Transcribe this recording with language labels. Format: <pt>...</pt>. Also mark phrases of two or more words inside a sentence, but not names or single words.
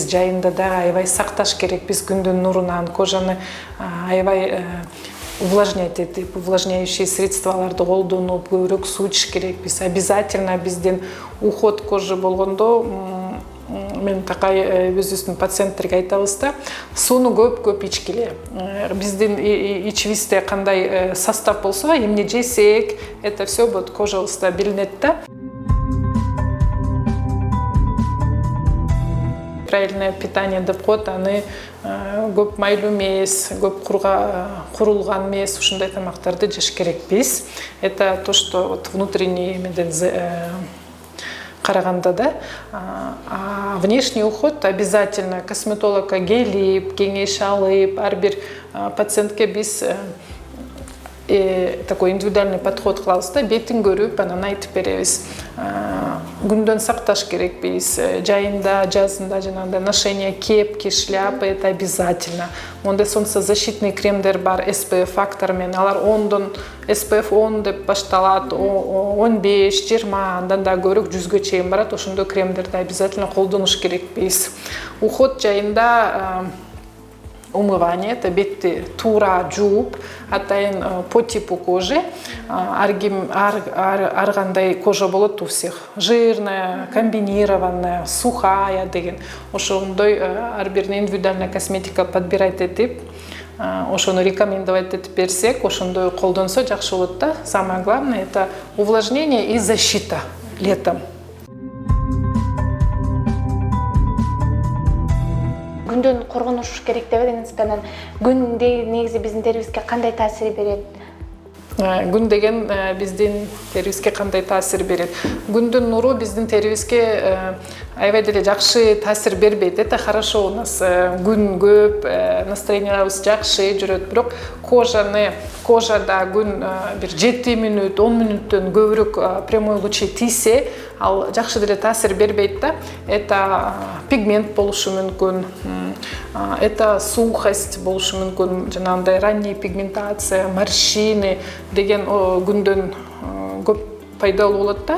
<ky>Жайында дагы аябай сакташ керекпиз күндүн нурунан. Кожаны аябай увлажнять этип,</ky> <ru>увлажняющие средстволорду</ru> <ky>колдонуп, көбүрөөк суу ичиш керекпиз. Обязательно бизден</ky> <ru>уход кожи</ru> <ky>болгондо мен такай өзүбүздүн пациенттерге айтабыз да, сууну көп ичкиле. Биздин ичибизде кандай состав болсо, эмне жесек,</ky> <ru>это все вот</ru> <ky>кожабызда билинет да.</ky> <ru>Правильное питание</ru> <ky>деп коет, аны көп майлуу эмес, көп курулган эмес, ушундай тамактарды жеш керекпиз.</ky> <ru>Это то, что вот внутренний</ru> <ky>караганда да. Внешний уход обязательно косметологка келип, кеңеш алып, ар бир пациентке биз</ky> <ru>такой индивидуальный подход</ru> <ky>кылабыз да, бетин көрүп, анан айтып беребиз. Күндөн сакташ керекпиз. Жайында, жазында жанагындай</ky> <ru>ношение кепки, шляпы, это обязательно.</ru> <ky>Мондай солнцезащитный кремдер бар SPF фактор менен, алар 10дон SPF 10 деп башталат, 15, 20, андан да көбүрөөк 100гө чейин барат. Ошондой кремдерди обязательно колдонуш керекпиз. Уход жайында</ky> <ru>умывание, это</ru> <ky>бетти туура жууп, атайын</ky> <ru>по типу кожи.</ru> <ky>Ар кандай кожа болот</ky> <ru>у всех. Жирная, комбинированная, сухая деген.</ru> <ky>Ошондой ар бир</ky> <ru>индивидуальная косметика</ru> <ky>подбирать этип, ошону рекомендовать этип берсек, ошондой колдонсо жакшы болот да.</ky> <ru>Самое главное это увлажнение и защита летом.</ru> <ky>Күндөн коргонуш керек деп дегенсиз, анан күн негизи биздин терибизге кандай таасир берет? Күн деген биздин терибизге кандай таасир берет? Күндүн нуру биздин терибизге аябай деле жакшы таасир бербейт.</ky> <ru>Это хорошо, у нас</ru> <ky>күн көп, настроениябыз жакшы жүрөт, бирок кожада күн бир 7 мүнөт, 10 мүнөттөн көбүрөөк</ky> <ru>прямой лучи</ru> <ky>тийсе, ал жакшы деле таасир бербейт да. Это пигмент болушу мүмкүн,</ky> <ru>это сухость</ru> <ky>болушу мүмкүн, жанагындай</ky> <ru>ранняя пигментация, морщины</ru> <ky>деген күндөн көп пайдалуу болот да.</ky>